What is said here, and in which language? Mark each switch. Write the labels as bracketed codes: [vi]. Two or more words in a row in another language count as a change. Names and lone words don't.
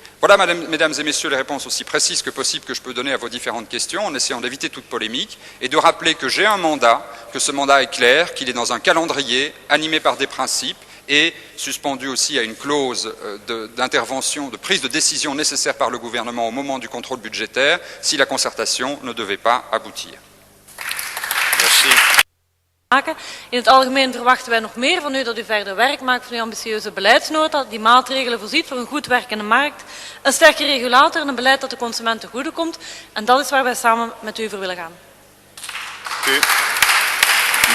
[fr] Voilà, mesdames et messieurs, les réponses aussi précises que possible que je peux donner à vos différentes questions, en essayant d'éviter toute polémique et de rappeler que j'ai un mandat, que ce mandat est clair, qu'il est dans un calendrier animé par des principes et suspendu aussi à une clause d'intervention, de prise de décision nécessaire par le gouvernement au moment du contrôle budgétaire si la concertation ne devait pas aboutir. Merci. [nl] In het algemeen verwachten wij nog meer van u, dat u verder werk maakt van uw ambitieuze beleidsnota, die maatregelen voorziet voor een goed werkende markt, een sterke regulator en een beleid dat de consument ten goede komt. En dat is waar wij samen met u voor willen gaan.